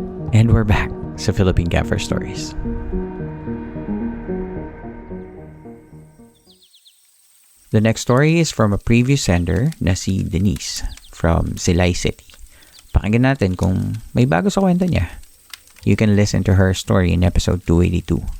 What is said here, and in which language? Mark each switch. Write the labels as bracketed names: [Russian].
[English] And we're back sa Philippine Gaffer Stories. The next story is from a previous sender na si Denise from Silay City. [Filipino] Pakinggan natin kung may bago sa kwento niya. [English] You can listen to her story in episode 282.